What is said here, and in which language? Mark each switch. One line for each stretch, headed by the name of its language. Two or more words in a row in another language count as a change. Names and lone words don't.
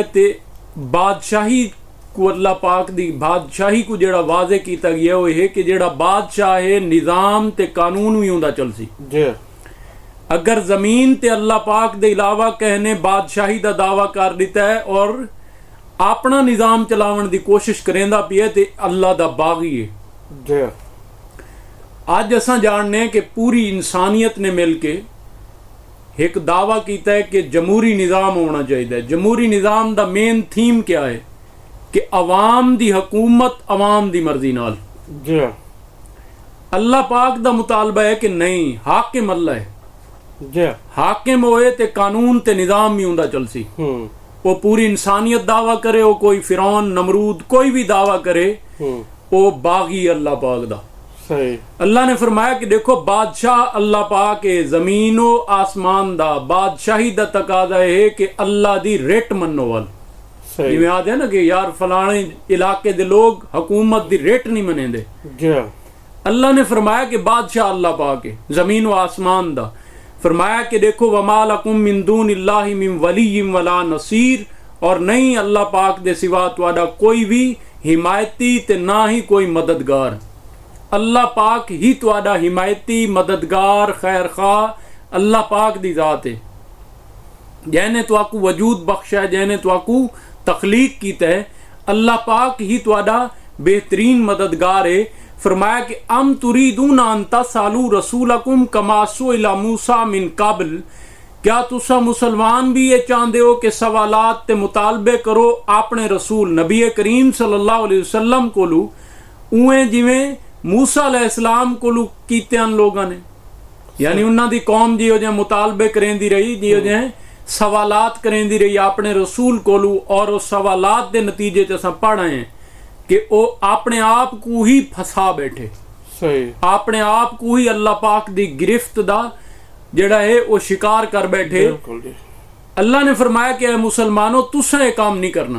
Saraiki: تے بادشاہی کو اللہ پاک دی بادشاہی کو جیڑا واضح کیتا گیا وہ ہے کہ جیڑا بادشاہ ہے نظام تے قانون بھی اوندا چلسی जी। اگر زمین تے اللہ پاک دے علاوہ کہنے بادشاہی دا دعویٰ کر دتا ہے اور اپنا نظام چلاون دی کوشش کریندا پیا تے اللہ دا باغی ہے जी। اج اساں جانڑنے کہ پوری انسانیت نے مل کے ایک دعویٰ کیا ہے کہ جمہوری نظام ہونا چاہیے. جمہوری نظام دا
English: main theme
Saraiki: کیا ہے کہ عوام دی حکومت عوام دی مرضی نال. जी। اللہ پاک دا مطالبہ ہے کہ نہیں حاکم اللہ ہے, जी। حاکم ہوئے تے قانون تے نظام بھی اوندا چلسی. وہ پوری انسانیت دعویٰ کرے، وہ کوئی فرعون نمرود کوئی بھی دعویٰ کرے، وہ باغی اللہ پاک دا. सही। اللہ نے فرمایا کہ دیکھو بادشاہ اللہ پاک ہے، زمینو آسمان دا بادشاہی دا تقاضا ہے کہ اللہ دی رٹ منو وال. جویں آدے نا کہ یار فلانے علاقے دے لوگ حکومت دی رٹ نہیں منیندے. اللہ نے فرمایا کہ بادشاہ اللہ پاک ہے زمینو آسمان دا. فرمایا کہ دیکھو
Arabic: وما لكم من دون الله من ولي ولا نصير,
Saraiki: اور نہیں اللہ پاک دے سوا تہاڈا کوئی بھی حمایتی تے نا ہی کوئی مددگار. اللہ پاک ہی تہاڈا حمایتی مددگار خیر خواہ اللہ پاک دی ذات ہے، جینے تواکو وجود بخشا ہے، جینے تواکو تخلیق کیتا ہے. اللہ پاک ہی تہاڈا بہترین مددگار ہے. فرمایا کہ
Arabic: أم تريدون أن تسألوا رسولكم كما سئل موسى من قبل,
Saraiki: کیا تسا مسلمان بھی یہ چاہتے ہو کہ سوالات تے مطالبے کرو اپنے رسول نبی کریم
Arabic: صلى الله عليه وسلم
Saraiki: کولوں اویں جویں موسیٰ علیہ السلام کولوں کیتے لوگوں نے. یعنی انہاں دی قوم جیہو جیہا مطالبے کریندی رہی، جیہو جیہا سوالات کریندی رہی اپنے رسول کولوں، اور اس سوالات کے نتیجے چ اساں پڑھ آئے ہیں کہ وہ اپنے آپ کو ہی پھسا بیٹھے. صحیح۔ اپنے آپ کو ہی اللہ پاک دی گرفت دا جیڑا ہے وہ شکار کر بیٹھے. اللہ نے فرمایا کہ مسلمانوں تساں یہ کام نہیں کرنا.